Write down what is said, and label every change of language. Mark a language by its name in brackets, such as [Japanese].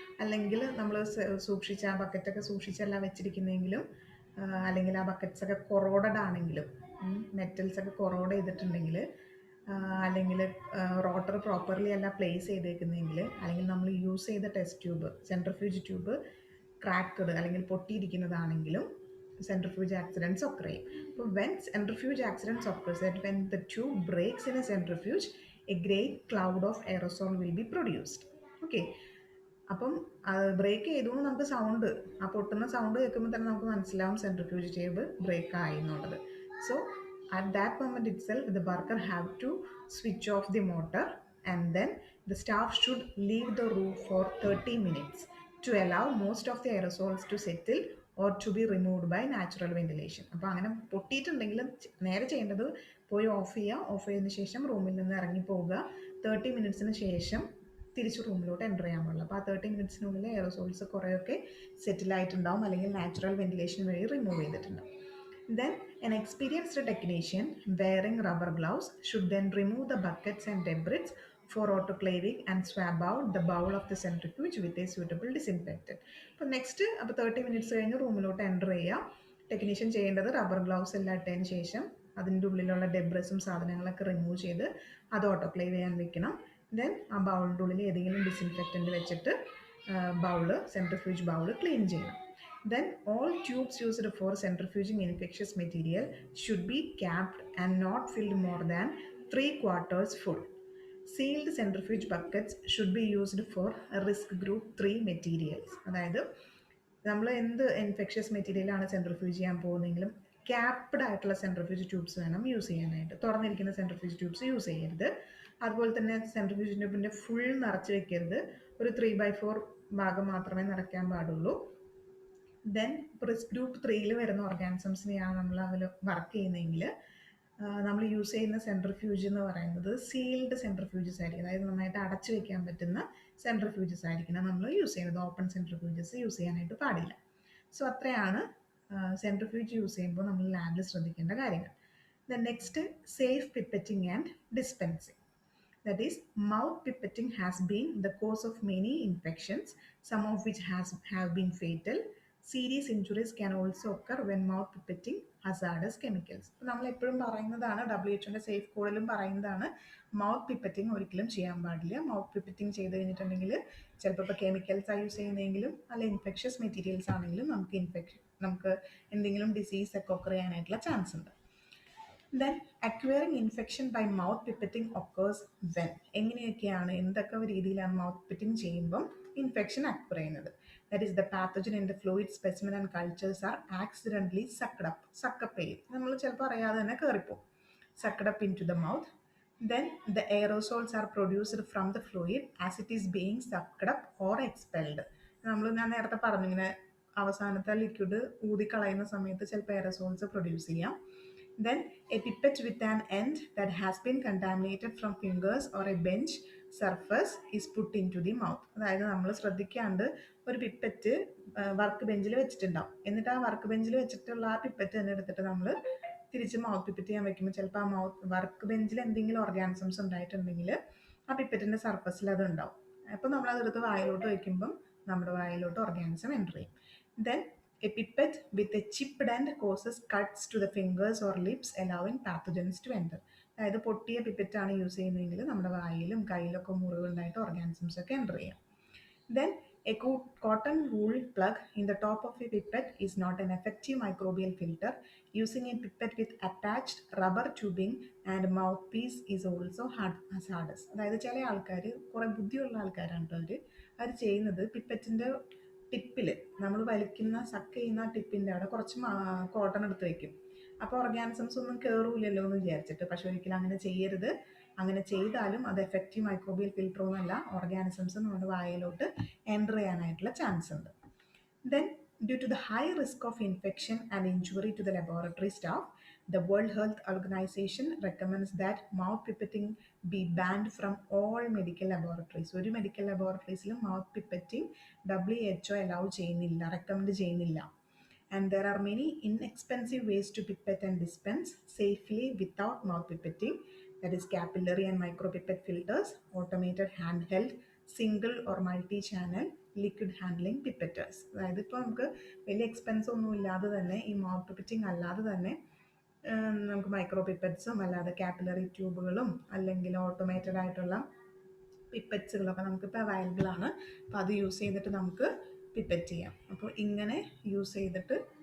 [Malayalam] അല്ലെങ്കിൽ നമ്മൾ സൂക്ഷിച്ച് ആ ബക്കറ്റൊക്കെ സൂക്ഷിച്ചല്ല വെച്ചിരിക്കുന്നെങ്കിലും, അല്ലെങ്കിൽ ആ ബക്കറ്റ്സൊക്കെ കൊറോഡഡ് ആണെങ്കിലും, മെറ്റൽസൊക്കെ കൊറോഡ് ചെയ്തിട്ടുണ്ടെങ്കിൽ, അല്ലെങ്കിൽ റോട്ടർ പ്രോപ്പർലി അല്ല പ്ലേസ് ചെയ്തേക്കുന്നതെങ്കിൽ, അല്ലെങ്കിൽ നമ്മൾ യൂസ് ചെയ്ത test tube, centrifuge tube cracked അല്ലെങ്കിൽ പൊട്ടിയിരിക്കുന്നതാണെങ്കിലും [English] centrifuge accidents occur. So when centrifuge accidents occur, that when the tube breaks in a centrifuge, a great cloud of aerosol will be produced. Okay. [Malayalam] അപ്പം break ചെയ്തു നമുക്ക് sound, ആ പൊട്ടുന്ന sound കേൾക്കുമ്പോൾ തന്നെ നമുക്ക് മനസ്സിലാവും സെൻട്രിഫ്യൂജ് ട്യൂബ് ബ്രേക്ക് ആയി എന്നുള്ളത്. [English] So at that moment itself the worker have to switch off the motor and then the staff should leave the room for 30 minutes to allow most of the aerosols to settle or to be removed by natural ventilation. [Malayalam] അപ്പോൾ അങ്ങനെ പൊട്ടിയിട്ടുണ്ടെങ്കിൽ നേരെ ചെയ്യേണ്ടത് പോയി of ചെയ്യുക, of ചെയ്തതിന് ശേഷം റൂമിൽ നിന്ന് ഇറങ്ങി പോവുക, 30 മിനിറ്റ്സിന് ശേഷം തിരിച്ച് റൂമിലോട്ട് എൻ്റർ ചെയ്യാൻ പാടില്ല. അപ്പോൾ ആ 30 മിനിറ്റ്സിനുള്ളിൽ എയറോസോൾസ് കുറേയൊക്കെ സെറ്റിൽ ആയിട്ടുണ്ടാവും, അല്ലെങ്കിൽ നാച്ചുറൽ വെന്റിലേഷൻ വഴി റിമൂവ് ചെയ്തിട്ടുണ്ടാവും. [English] Then an experienced technician wearing rubber gloves should then remove the buckets and debris for autoclaving and swab out the bowl of the centrifuge with a suitable disinfectant. [Malayalam] അപ്പോൾ next അപ്പോൾ 30 minutes കഴിഞ്ഞ് റൂമിലോട്ട് enter ചെയ്യുക. Technician ചെയ്യേണ്ടത് rubber gloves എല്ലാം ഇട്ടതിന് ശേഷം അതിൻ്റെ ഉള്ളിലുള്ള ഡെബ്രസും സാധനങ്ങളൊക്കെ റിമൂവ് ചെയ്ത് അത് ഓട്ടോക്ലേവ് ചെയ്യാൻ വെക്കണം. ദെൻ ആ ബൗളിൻ്റെ ഉള്ളിൽ ഏതെങ്കിലും ഡിസിൻഫെക്റ്റൻറ്റ് വെച്ചിട്ട് സെൻട്രിഫ്യൂജ് ബൗള് ക്ലീൻ ചെയ്യണം. [English] Then all tubes used for centrifuging infectious material should be capped and not filled more than 3/4 full. Sealed centrifuge buckets should be used for risk group 3 materials. [Malayalam] അതായത് നമ്മൾ എന്ത് infectious മെറ്റീരിയലാണ് centrifuge ചെയ്യാൻ പോകുന്നതെങ്കിലും capped ആയിട്ടുള്ള centrifuge tubes വേണം use ചെയ്യാനായിട്ട്. തുറന്നിരിക്കുന്ന centrifuge tubes use ചെയ്യരുത്. അതുപോലെ തന്നെ സെൻട്രിഫ്യൂജ് ട്യൂബിൻ്റെ ഫുൾ നിറച്ച് വെക്കരുത്. ഒരു 3/4 ഭാഗം മാത്രമേ നിറയ്ക്കാൻ പാടുള്ളൂ. ദെൻ റിസ്ക് ഗ്രൂപ്പ് 3 വരുന്ന ഓർഗാനിസംസിനെയാണ് നമ്മൾ അതിൽ വർക്ക് ചെയ്യുന്നതെങ്കിൽ നമ്മൾ യൂസ് ചെയ്യുന്ന സെൻട്രിഫ്യൂജ് എന്ന് പറയുന്നത് സീൽഡ് സെൻട്രിഫ്യൂജസ് ആയിരിക്കും. അതായത് നന്നായിട്ട് അടച്ചു വെക്കാൻ പറ്റുന്ന സെൻട്രിഫ്യൂജസ് ആയിരിക്കണം നമ്മൾ യൂസ് ചെയ്യുന്നത്. ഓപ്പൺ സെൻട്രിഫ്യൂജസ് യൂസ് ചെയ്യാനായിട്ട് പാടില്ല. സോ അത്രയാണ് സെൻട്രിഫ്യൂജ് യൂസ് ചെയ്യുമ്പോൾ നമ്മൾ ലാബിൽ ശ്രദ്ധിക്കേണ്ട കാര്യങ്ങൾ. [English] Then next, safe pipetting and dispensing. That is, mouth pipetting has been the cause of many infections, some of which have been fatal. Serious injuries can also occur when mouth pipetting hazardous chemicals. [Malayalam] അപ്പോൾ നമ്മൾ എപ്പോഴും പറയുന്നതാണ്, WHO safe കോഡിലും പറയുന്നതാണ്, mouth pipetting ഒരിക്കലും ചെയ്യാൻ പാടില്ല. Mouth pipetting ചെയ്ത് കഴിഞ്ഞിട്ടുണ്ടെങ്കിൽ ചിലപ്പോൾ ഇപ്പോൾ കെമിക്കൽസ് യൂസ് ചെയ്യുന്നതെങ്കിലും അല്ല ഇൻഫെക്ഷ്യസ് മെറ്റീരിയൽസ് ആണെങ്കിലും നമുക്ക് എന്തെങ്കിലും ഡിസീസ് ഒക്കെ ഒക്കർ ചെയ്യാനായിട്ടുള്ള ചാൻസ് ഉണ്ട്. [English] Then acquiring infection by mouth pipetting occurs when. [Malayalam] എങ്ങനെയൊക്കെയാണ്, എന്തൊക്കെ രീതിയിലാണ് മൗത്ത് പിപ്പറ്റിംഗ് ചെയ്യുമ്പം ഇൻഫെക്ഷൻ അക്വയർ ചെയ്യുന്നത്? [English] that is the pathogen in the fluid specimen and cultures are accidentally suck up [Malayalam] ചെയ്യും. നമ്മൾ ചിലപ്പോൾ അറിയാതെ തന്നെ കയറിപ്പോവും. [English] Sucked up into the mouth. Then the aerosols are produced from the fluid as it is being sucked up or expelled. [Malayalam] ഞാൻ നേരത്തെ പറഞ്ഞു, ഇങ്ങനെ അവസാനത്തെ ലിക്വിഡ് ഊതിക്കളയുന്ന സമയത്ത് ചിലപ്പോൾ എയറോസോൾസ് പ്രൊഡ്യൂസ് ചെയ്യാം. [English] Then a pipette with an end that has been contaminated from fingers or a bench surface is put into the mouth. [Malayalam] അതായത് നമ്മൾ ശ്രദ്ധിക്കാണ്ട് ഒരു പിപ്പറ്റ് വർക്ക് ബെഞ്ചിൽ വെച്ചിട്ടുണ്ടാവും. എന്നിട്ട് ആ വർക്ക് ബെഞ്ചിൽ വെച്ചിട്ടുള്ള ആ പിപ്പറ്റ് തന്നെ എടുത്തിട്ട് നമ്മൾ തിരിച്ച് മൗത്ത് പിപ്പറ്റ് ചെയ്യാൻ വെക്കുമ്പോൾ ചിലപ്പോൾ ആ വർക്ക് ബെഞ്ചിൽ എന്തെങ്കിലും ഓർഗാനിസംസ് ഉണ്ടായിട്ടുണ്ടെങ്കിൽ ആ പിപ്പറ്റിൻ്റെ സർഫസിൽ അത് ഉണ്ടാവും. അപ്പോൾ നമ്മൾ അതെടുത്ത് വായിലോട്ട് വയ്ക്കുമ്പം നമ്മുടെ വായിലോട്ട് ഓർഗാനിസം എൻ്റർ ചെയ്യും. [English] Then a pipette with a chipped end causes cuts to the fingers or lips, allowing pathogens to enter. [Malayalam] അതായത് പൊട്ടിയ പിപ്പറ്റാണ് യൂസ് ചെയ്യുന്നതെങ്കിൽ നമ്മുടെ വായിലും കയ്യിലൊക്കെ മുറിവുണ്ടായിട്ട് ഓർഗാനിസംസ് ഒക്കെ എൻ്റർ ചെയ്യാം. [English] Then a cotton wool plug in the top of a pipette is not an effective microbial filter. Using a pipette with attached rubber tubing and mouthpiece is also hazardous. [Malayalam] അതായത് ചില ആൾക്കാർ, കുറേ ബുദ്ധിയുള്ള ആൾക്കാരാണ് അവർ ചെയ്യുന്നത്, പിപ്പറ്റിൻ്റെ ടിപ്പിൽ നമ്മൾ വലിക്കുന്ന സക്ക് ചെയ്യുന്ന ടിപ്പിൻ്റെ അവിടെ കുറച്ച് കോട്ടൺ എടുത്ത് വയ്ക്കും. അപ്പോൾ ഓർഗാനിസംസ് ഒന്നും കയറൂലല്ലോ എന്ന് വിചാരിച്ചിട്ട്. പക്ഷെ ഒരിക്കലും അങ്ങനെ ചെയ്യരുത്. അങ്ങനെ ചെയ്താലും അത് എഫക്റ്റീവ് മൈക്രോബിയൽ ഫിൽറ്റർ ഒന്നുമല്ല, ഓർഗാനിസംസ് നമ്മുടെ വായിലോട്ട് എൻ്റർ ചെയ്യാനായിട്ടുള്ള ചാൻസ് ഉണ്ട്. [English] Then due to the high risk of infection and injury to the laboratory staff, the World Health Organization recommends that mouth pipetting be banned from all medical laboratories. [Malayalam] ഒരു medical ലബോറട്ടറീസിലും mouth pipetting WHO allow ചെയ്യുന്നില്ല, recommend ചെയ്യുന്നില്ല. [English] And there are many inexpensive ways to pipette and dispense safely without mouth pipetting. That is capillary and micropipette filters, automated handheld, single or multi-channel liquid handling pipetters. [Malayalam] അതായത് ഇപ്പോൾ നമുക്ക് വലിയ expense ഒന്നും ഇല്ലാതെ തന്നെ ഈ മൗത്ത് പിപ്പറ്റിംഗ് അല്ലാതെ തന്നെ നമുക്ക് മൈക്രോ പിപ്പറ്റ്സും അല്ലാതെ കാപ്പിലറി ട്യൂബുകളും അല്ലെങ്കിൽ ഓട്ടോമേറ്റഡ് ആയിട്ടുള്ള പിപ്പറ്റ്സുകളൊക്കെ നമുക്കിപ്പോൾ അവൈലബിൾ ആണ്. അപ്പോൾ അത് യൂസ് ചെയ്തിട്ട് നമുക്ക് പിപ്പറ്റ് ചെയ്യാം. അപ്പോൾ ഇങ്ങനെ യൂസ് ചെയ്തിട്ട്